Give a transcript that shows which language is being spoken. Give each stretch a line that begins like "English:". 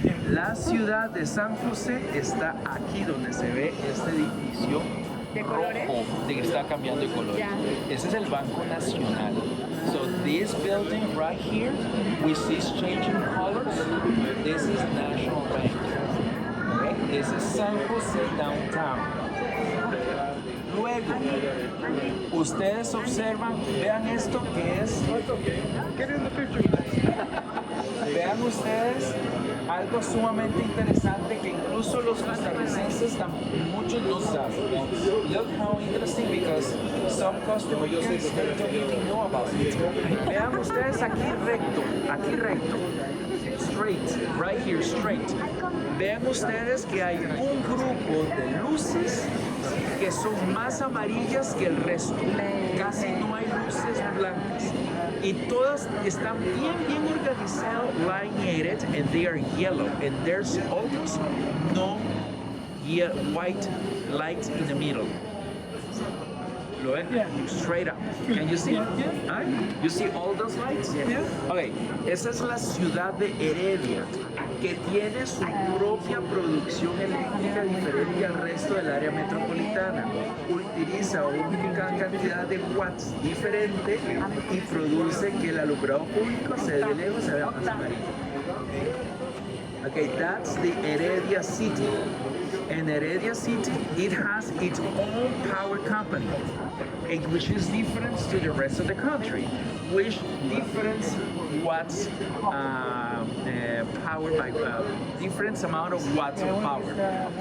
Spanish: La ciudad de San José está aquí donde se ve este edificio rojo de que está cambiando de color. Ese es el Banco Nacional.
English: So this building right here, we see it's changing colors. This is National Bank. Okay? This is San José downtown.
Spanish: Luego, ustedes observan, vean esto que es Vean ustedes algo sumamente interesante que incluso los costarricenses muchos no saben.
English: Look how interesting because some Costa Ricans they don't even know about it.
Spanish: Vean ustedes aquí recto.
English: Straight, right here, straight.
Spanish: Vean ustedes que hay un grupo de luces que son más amarillas que el resto. Casi no hay luces blancas. Y todas están bien organizadas,
English: lineated, and they are yellow. And there's almost no white light in the middle.
Spanish: Lo ven?
English: Yeah. Straight up. Can you see? Yeah. You see all those lights? Yeah.
Spanish: Okay, esa es la ciudad de Heredia, que tiene su propia producción eléctrica diferente al resto del área metropolitana. Utiliza una cantidad de watts diferente y produce que el alumbrado público de lejos se vea más amarillo.
English: Okay, that's the Heredia city. And Heredia city, it has its own power company, which is different to the rest of the country, which different watts power by different amount of watts of power.